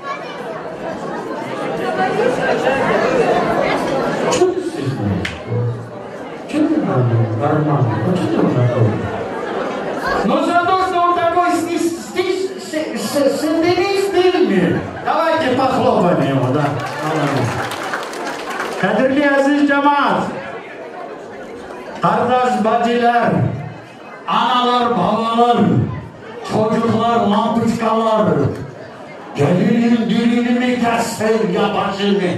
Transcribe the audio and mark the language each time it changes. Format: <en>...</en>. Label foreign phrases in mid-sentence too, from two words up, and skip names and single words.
<ru>Что ты стесняешься? Что ты нормально? Ну что ты уже? Ну за то, что он такой стильный. Давайте похлопаем его, да.</ru> <tr>Kadirli aziz cemaat, kardeş bacılar, analar, babalar, çocuklar, lampuçkalar, gelinin dilini mi kessin, yabancı mı?</tr>